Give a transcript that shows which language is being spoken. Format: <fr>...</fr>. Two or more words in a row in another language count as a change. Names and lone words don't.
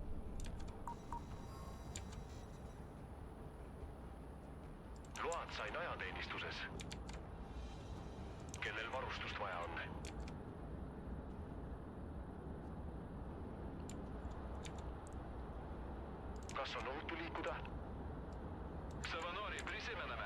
<et>Load sain ajateenistuses. Kellel varustust vaja on? Kas on ohutu liikuda?</et> <lt>Savanori, prisimename.</lt>